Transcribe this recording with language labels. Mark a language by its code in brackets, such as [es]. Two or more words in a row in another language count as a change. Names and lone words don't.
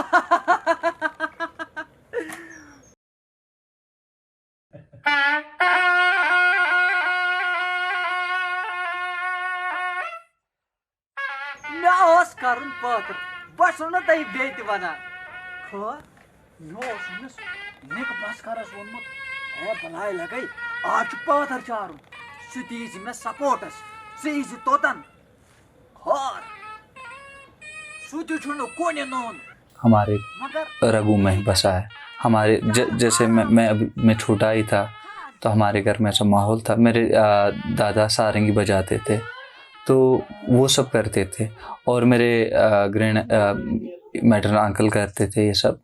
[ks] مےٚ اوس کرُن پٲتھر بہٕ چھُسو نہٕ تۄہہِ بیٚیہِ تہِ ونان خٲر مےٚ اوس أمِس نِکہٕ بسکرس ووٚنمُت ہے بلاے لگے آز چھُ پٲتھر چارُن سُہ تہِ یی زِ مےٚ سپوٹس ژٕ یی زِ توٚتن خٲر سُہ تہِ چھُنہٕ کُنہِ نوٚن [ur] ہمارے رگوں میں بسا ہے. ہمارے جیسے میں چھوٹا ہی تھا تو ہمارے گھر میں ایسا ماحول تھا. میرے دادا سارنگی بجاتے تھے تو وہ سب کرتے تھے اور میرے [en] maternal uncle [ur] کرتے تھے یہ سب.